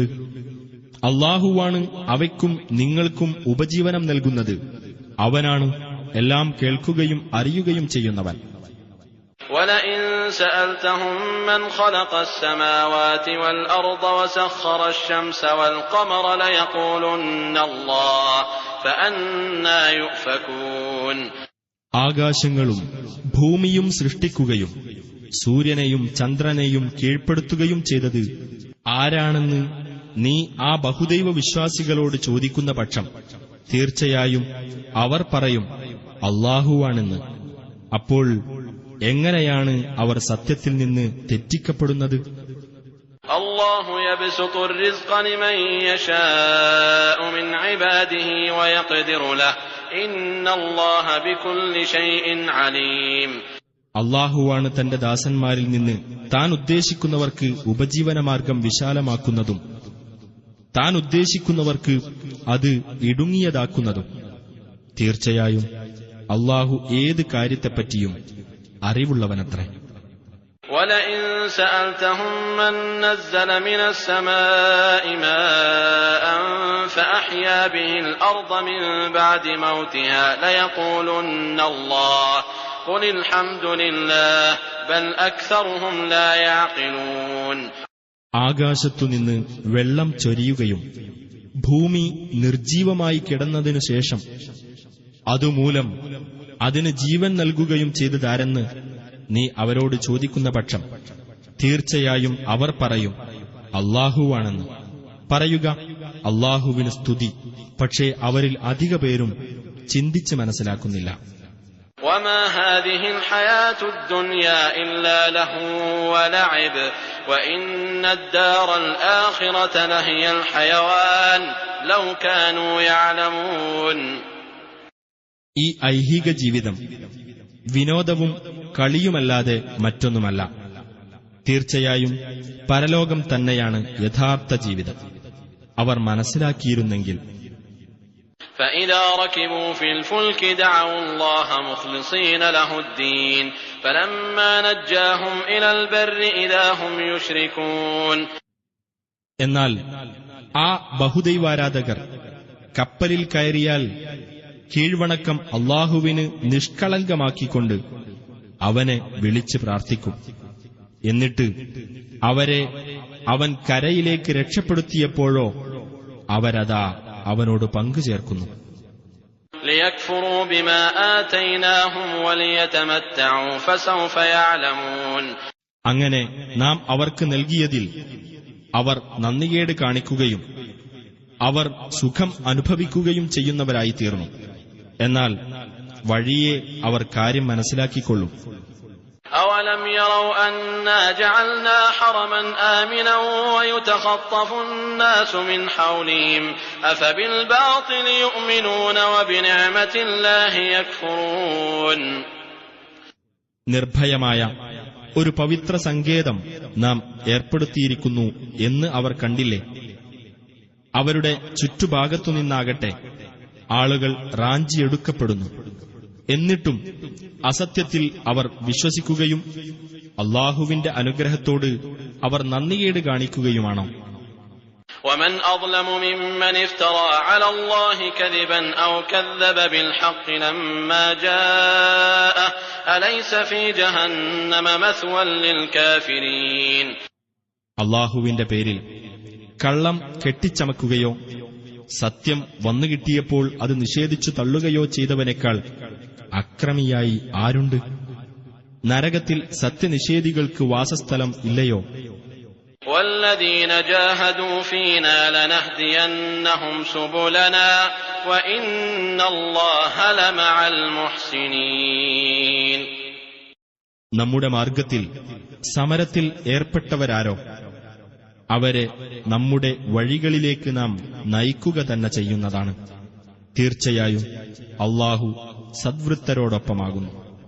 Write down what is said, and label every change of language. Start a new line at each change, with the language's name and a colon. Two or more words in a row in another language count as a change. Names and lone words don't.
Malayalam: അല്ലാഹുവാണ് അവയ്ക്കും നിങ്ങൾക്കും ഉപജീവനം നൽകുന്നത്. അവനാണ് എല്ലാം കേൾക്കുകയും അറിയുകയും ചെയ്യുന്നവൻ.
Arabic: وَلَئِن سَأَلْتَهُم مَّنْ خَلَقَ السَّمَاوَاتِ وَالْأَرْضَ وَسَخَّرَ الشَّمْسَ وَالْقَمَرَ لَيَقُولُنَّ اللَّهُ فَأَنَّىٰ يُؤْفَكُونَ.
Malayalam: ആകാശങ്ങളും ഭൂമിയും സൃഷ്ടിക്കുകയും സൂര്യനെയും ചന്ദ്രനെയും കീഴ്പ്പെടുത്തുകയും ചെയ്തത് ആരാണെന്ന് നീ ആ ബഹുദൈവ വിശ്വാസികളോട് ചോദിക്കുന്ന പക്ഷം തീർച്ചയായും അവർ പറയും അല്ലാഹുവാണെന്ന്. അപ്പോൾ എങ്ങനെയാണ് അവർ സത്യത്തിൽ നിന്ന് തെറ്റിക്കപ്പെടുന്നത്?
Arabic: الله يبسط الرزق لمن يشاء من عباده ويقدر له إن الله بكل شيء عليم.
Malayalam: അല്ലാഹുവാണ് തന്റെ ദാസന്മാരിൽ നിന്ന് താൻ ഉദ്ദേശിക്കുന്നവർക്ക് ഉപജീവനമാർഗം വിശാലമാക്കുന്നതും താൻ ഉദ്ദേശിക്കുന്നവർക്ക് അത് ഇടുങ്ങിയതാക്കുന്നതും. തീർച്ചയായും അല്ലാഹു ഏത് കാര്യത്തെപ്പറ്റിയും അറിവുള്ളവനത്രേ.
Arabic: وَلَئِن سَأَلْتَهُم مَّن نَّزَّلَ مِنَ السَّمَاءِ مَاءً فَأَحْيَا بِهِ الْأَرْضَ مِن بَعْدِ مَوْتِهَا لَيَقُولُنَّ اللَّهُ قُلِ الْحَمْدُ لِلَّهِ بَلْ أَكْثَرُهُمْ لَا يَعْقِلُونَ.
Malayalam: ആകാശത്തുനിന്ന് വെള്ളം ചൊരിയുകയും ഭൂമി നിർജീവമായി കിടന്നതിനു ശേഷം അതുമൂലം അതിന് ജീവൻ നൽകുകയും ചെയ്തതാരെന്ന് നീ അവരോട് ചോദിക്കുന്ന പക്ഷം തീർച്ചയായും അവർ പറയും അല്ലാഹുവാണെന്ന്. പറയുക അല്ലാഹുവിന് സ്തുതി. പക്ഷേ അവരിൽ അധിക പേരും ചിന്തിച്ച് മനസ്സിലാക്കുന്നില്ല.
Arabic: وَمَا هَٰذِهِ الْحَيَاةُ الدُّنْيَا إِلَّا لَهْوٌ وَلَعِبٌ وَإِنَّ الدَّارَ الْآخِرَةَ لَهِيَ الْحَيَوَانُ لَوْ كَانُوا يَعْلَمُونَ.
Malayalam: ഈ ഐഹിക ജീവിതം വിനോദവും കളിയുമല്ലാതെ മറ്റൊന്നുമല്ല. തീർച്ചയായും പരലോകം തന്നെയാണ് യഥാർത്ഥ ജീവിതം. അവർ മനസ്സിലാക്കിയിരുന്നെങ്കിൽ.
Arabic: فَإِذَا رَكِبُوا فِي الْفُلْكِ دَعَوُا اللَّهَ مُخْلِصِينَ لَهُ الدِّينَ فَلَمَّا نَجَّاهُمْ إِلَى الْبَرِّ إِذَا هُمْ يُشْرِكُونَ.
Malayalam: എന്നാൽ ആ ബഹുദൈവാരാധകർ കപ്പലിൽ കയറിയാൽ കീഴ്വണക്കം അല്ലാഹുവിന് നിഷ്കളങ്കമാക്കിക്കൊണ്ട് അവനെ വിളിച്ച് പ്രാർത്ഥിക്കും. എന്നിട്ട് അവരെ അവൻ കരയിലേക്ക് രക്ഷപ്പെടുത്തിയപ്പോഴോ അവരതാ അവനോട് പങ്കുചേർക്കുന്നു.
Arabic: لِيَكْفُرُوا بِمَا آتَيْنَاهُمْ وَلِيَتَمَتَّعُوا فَسَوْفَ يَعْلَمُونَ.
Malayalam: അങ്ങനെ നാം അവർക്ക് നൽകിയതിൽ അവർ നന്ദികേട് കാണിക്കുകയും അവർ സുഖം അനുഭവിക്കുകയും ചെയ്യുന്നവരായി തീർന്നു. എന്നാൽ വഴിയെ അവർ കാര്യം മനസ്സിലാക്കിക്കൊള്ളും.
Arabic: أَوَلَمْ يَرَوْا أَنَّا جَعَلْنَا حَرَمًا آمِنًا وَيُتَخَطَّفُ النَّاسُ مِنْ حَوْلِهِمْ أَفَبِالْبَاطِلِ يُؤْمِنُونَ وَبِنِعْمَةِ اللَّهِ يَكْفُرُونَ.
Malayalam: നിർഭയമായ ഒരു പവിത്ര സങ്കേതം നാം ഏർപ്പെടുത്തിയിരിക്കുന്നു എന്ന് അവർ കണ്ടില്ലേ? അവരുടെ ചുറ്റുഭാഗത്തുനിന്നാകട്ടെ ആളുകൾ റാഞ്ചിയെടുക്കപ്പെടുന്നു. എന്നിട്ടും അസത്യത്തിൽ അവർ വിശ്വസിക്കുകയും അല്ലാഹുവിന്റെ അനുഗ്രഹത്തോട് അവർ നന്ദികേട് കാണിക്കുകയുമാണോ?
Arabic: وَمَنْ أَظْلَمُ مِمَّنِ افْتَرَىٰ عَلَى اللَّهِ كَذِبًا أَوْ كَذَّبَ بِالْحَقِّ لَمَّا جَاءَهُ أَلَيْسَ فِي جَهَنَّمَ مَثْوًى لِلْكَافِرِينَ.
Malayalam: അല്ലാഹുവിന്റെ പേരിൽ കള്ളം കെട്ടിച്ചമക്കുകയോ സത്യം വന്നുകിട്ടിയപ്പോൾ അത് നിഷേധിച്ചു തള്ളുകയോ ചെയ്തവനേക്കാൾ അക്രമിയായി ആരുണ്ട്? നരകത്തിൽ സത്യനിഷേധികൾക്ക് വാസസ്ഥലം ഇല്ലയോ?
Arabic: وَالَّذِينَ جَاهَدُوا فِينَا لَنَهْدِيَنَّهُمْ سُبُلَنَا وَإِنَّ اللَّهَ لَمَعَ الْمُحْسِنِينَ.
Malayalam: നമ്മുടെ മാർഗത്തിൽ സമരത്തിൽ ഏർപ്പെട്ടവരാരോ അവരെ നമ്മുടെ വഴികളിലേക്ക് നാം നയിക്കുക തന്നെ ചെയ്യുന്നതാണ്. തീർച്ചയായും അല്ലാഹു സദ്വൃത്തരോടൊപ്പമാകുന്നു.